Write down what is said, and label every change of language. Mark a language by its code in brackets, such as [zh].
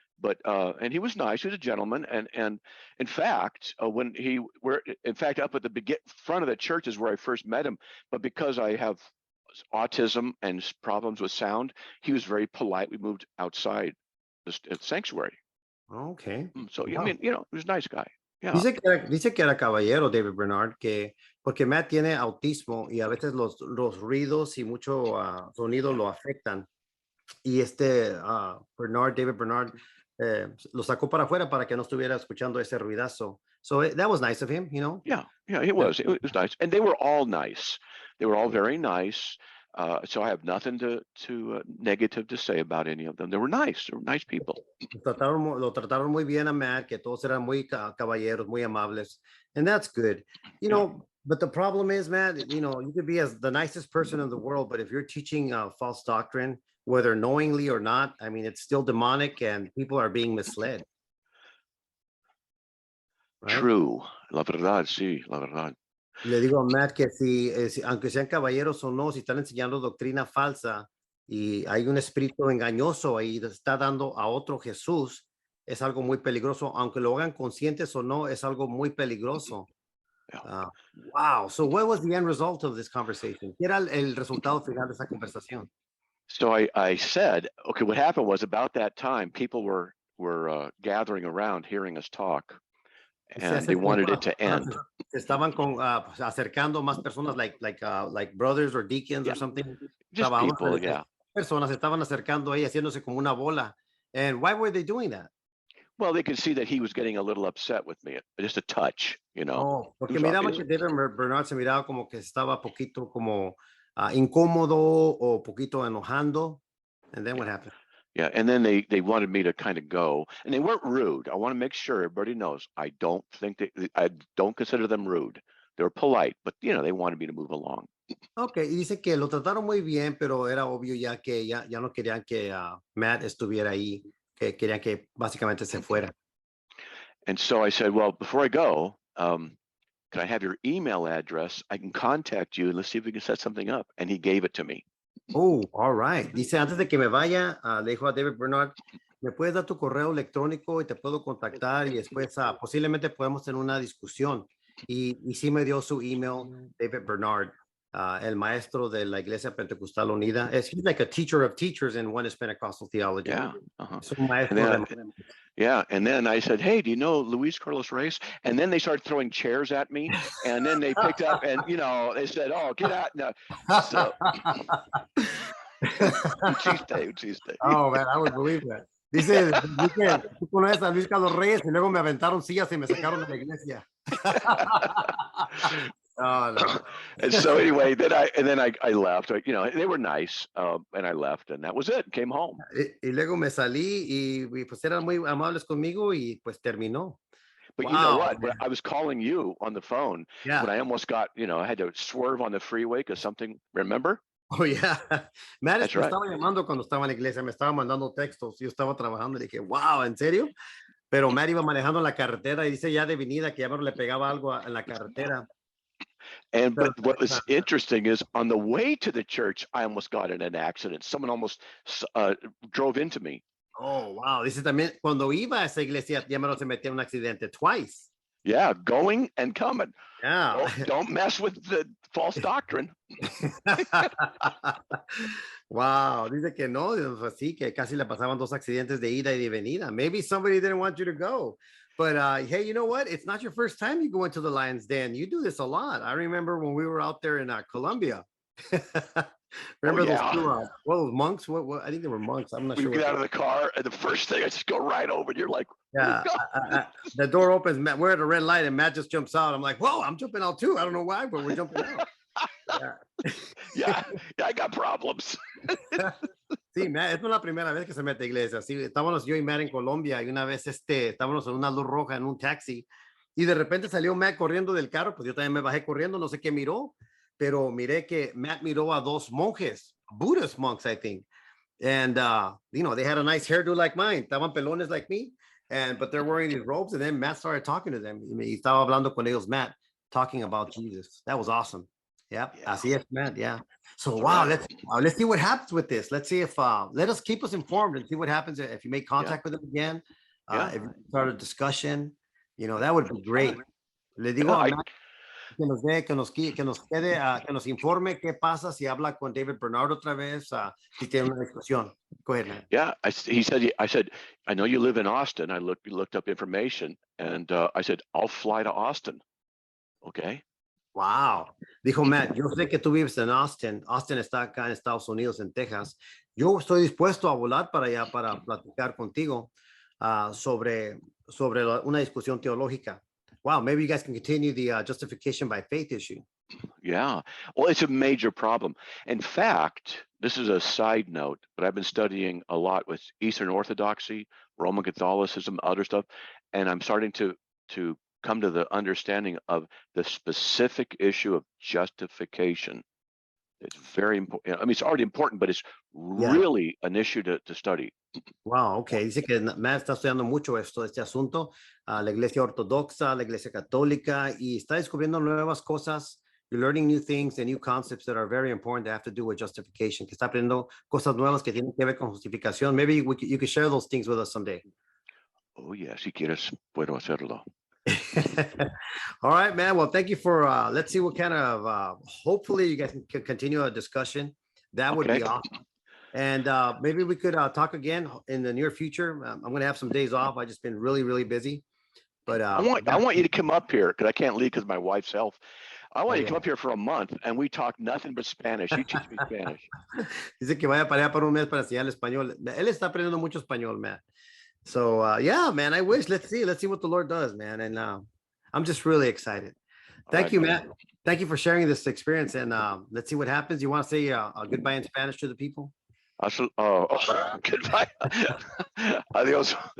[en] But and he was nice. He was a gentleman, and in fact, when in fact, up at the front of the church is where I first met him. But because I have autism and problems with sound, he was very polite. We moved outside the sanctuary. Okay. So I Wow. mean, he was a nice guy. Yeah. [es] Dice que era caballero David Bernard, que porque Matt tiene autismo y a veces los ruidos y mucho sonido lo afectan. Y David Bernard, lo sacó para afuera para que no estuviera escuchando ese ruidazo. [en] So that was nice of him, you know? Yeah, it was. It was nice, and they were all nice. They were all very nice. So I have nothing to negative to say about any of them. They were nice. They were nice people. [es] Lo trataron muy bien a Matt, que todos eran muy caballeros, muy amables, [en] and that's good. You know, but the problem is, Matt, you know, you could be as the nicest person in the world, but if you're teaching false doctrine, whether knowingly or not, I mean, it's still demonic, and people are being misled. Right? True. [es] La verdad, sí, la verdad. Le digo a Matt que aunque sean caballeros o no, si están enseñando doctrina falsa y hay un espíritu engañoso ahí, está dando a otro Jesús, es algo muy peligroso. Aunque lo hagan conscientes o no, es algo muy peligroso. [en] Yeah. Wow. So what was the end result of this conversation? [es] ¿Qué era el resultado final de esa conversación? [en] So I said, okay, what happened was about that time, people were gathering around hearing us talk, and they wanted it to end. [es] Se estaban acercando más personas [en] like brothers or deacons or something. Just people, yeah. [es] Personas se estaban acercando ahí haciéndose como una bola. [en] And why were they doing that? Well, they could see that he was getting a little upset with me, just a touch, you know. [es] Oh, porque miraban que David Bernard se miraba como que estaba poquito como incómodo o poquito enojando. [en] And then what happened? Yeah, and then they wanted me to kind of go, and they weren't rude. I want to make sure everybody knows I don't consider them rude. They were polite, but they wanted me to move along. [es] Okay, y dice que lo trataron muy bien, pero era obvio ya que ya no querían que Matt estuviera ahí, que querían que básicamente se fuera. [en] And so I said, well, before I go, can I have your email address? I can contact you and let's see if we can set something up. And he gave it to me. Oh, all right. [es] Dice, antes de que me vaya, le dijo a David Bernard, ¿me puedes dar tu correo electrónico y te puedo contactar y después posiblemente podemos tener una discusión? Y sí me dio su email, David Bernard, el maestro de la Iglesia Pentecostal Unida. [en] He's like a teacher of teachers in Oneness Pentecostal theology. Yeah. [es] Es un maestro [en] Yeah, and then I said, hey, do you know Luis Carlos Reyes? And then they started throwing chairs at me, and then they picked up and, they said, oh, get out. [es] No. So, un chiste. [en] Oh, man, I would believe that. [es] Dice, tú conoces a Luis Carlos Reyes y luego me aventaron sillas y me sacaron de la iglesia. [en] Oh, no. And so anyway, then I left. They were nice, and I left, and that was it. Came home. [es] Y luego me salí y pues eran muy amables conmigo y pues terminó. [en] But you know what? I was calling you on the phone when I almost got, I had to swerve on the freeway because something. Remember? Oh, yeah. Matt me right. [es] estaba llamando cuando estaba en la iglesia, me estaba mandando textos. Yo estaba trabajando y dije, wow, ¿en serio? Pero Matt iba manejando en la carretera y dice ya de venida que ya le pegaba algo en la carretera. [en] But what was interesting is on the way to the church, I almost got in an accident. Someone almost drove into me. Oh, wow. [es] Dice también, cuando iba a esa iglesia, ya se metía en un accidente twice. [en] Yeah, going and coming. Yeah. Don't mess with the false doctrine. Wow. [es] Dice que no, así que casi le pasaban 2 accidentes de ida y de venida. [en] Maybe somebody didn't want you to go. But hey, you know what? It's not your first time you go into the Lion's Den. You do this a lot. I remember when we were out there in Colombia. Remember those monks? What? I think they were monks. I'm not sure. You get out of the car, and the first thing I just go right over, and you're like, yeah. The door opens. Matt, we're at a red light, and Matt just jumps out. I'm like, whoa! I'm jumping out too. I don't know why, but we're jumping out. Yeah, I got problems. [es] Sí, Matt, es no la primera vez que se mete a iglesia. Sí, estábamos yo y Matt en Colombia y una vez estábamos en una luz roja en un taxi Y de repente salió Matt corriendo del carro, pues yo también me bajé corriendo, no sé qué miró, pero miré que Matt miró a dos monjes, [en] Buddhist monks, I think. And, they had a nice hairdo like mine, [es] estaban pelones [en] like me, but they're wearing these robes. And then Matt started talking to them. [es] Y estaba hablando con ellos, [en] Matt, talking about Jesus. That was awesome. [es] Yeah, así es, Matt. Yeah. [en] So, wow, let's see what happens with this. Let's see if, keep us informed and see what happens if you make contact with them again. If you start a discussion, that would be great. [es] Le digo a Matt que nos dé, que nos quede, que nos informe qué pasa si habla con David Bernard otra vez, si tiene una discusión. [en] Go ahead, man. Yeah, I said, I know you live in Austin. I looked up information, and I said, I'll fly to Austin. Okay. Wow. [es] Dijo Matt, yo sé que tú vives en Austin. Austin está acá en Estados Unidos, en Texas. Yo estoy dispuesto a volar para allá para platicar contigo sobre una discusión teológica. [en] Wow, maybe you guys can continue the justification by faith issue. Yeah, well, it's a major problem. In fact, this is a side note, but I've been studying a lot with Eastern Orthodoxy, Roman Catholicism, other stuff, and I'm starting to come to the understanding of the specific issue of justification. It's very important. I mean, it's already important, but it's really an issue to study. Wow, okay. [es] Dice que Matt está estudiando mucho este asunto, la iglesia ortodoxa, la iglesia católica, y está descubriendo nuevas cosas. [en] You're learning new things and new concepts that are very important that have to do with justification, [es] que está aprendiendo cosas nuevas que tienen que ver con justificación. [en] Maybe you could share those things with us someday. [es] Oh, yeah, si quieres, puedo hacerlo. [en] All right, man. Well, thank you for, let's see what kind of, hopefully you guys can continue a discussion. That would be awesome. And maybe we could talk again in the near future. I'm going to have some days off. I've just been really, really busy. But I want you to come up here because I can't leave because of my wife's health. I want you to come up here for a month and we talk nothing but Spanish. You teach me Spanish. [es] Dice que vaya para allá por un mes para enseñar español. Él está aprendiendo mucho español, man. [en] So yeah, man, I wish. Let's see what the Lord does, man. And I'm just really excited. Thank you, Matt. Thank you for sharing this experience. And let's see what happens. You want to say a goodbye in Spanish to the people? Goodbye. [es] Adiós.